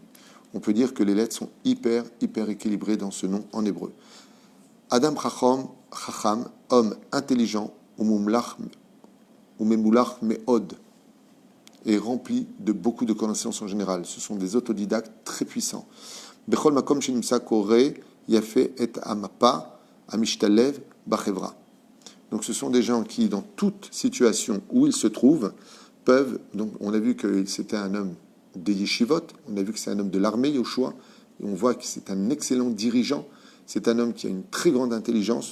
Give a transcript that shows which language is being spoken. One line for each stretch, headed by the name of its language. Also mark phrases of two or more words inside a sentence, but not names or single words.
French: On peut dire que les lettres sont hyper équilibrées dans ce nom en hébreu.
Hebrew: אדם חכם,
French: homme intelligent,
Hebrew: וממולא מאוד,
French: est rempli de beaucoup de connaissances en général. Ce sont des autodidactes très puissants.
Hebrew: בכל מקום שנמצא קורא יפה את המפה ומשתלב בחברה.
French: Donc ce sont des gens qui, dans toute situation où ils se trouvent, peuvent... Donc on a vu que c'était un homme des yeshivot, on a vu que c'est un homme de l'armée, Yoshua, et on voit que c'est un excellent dirigeant, c'est un homme qui a une très grande intelligence.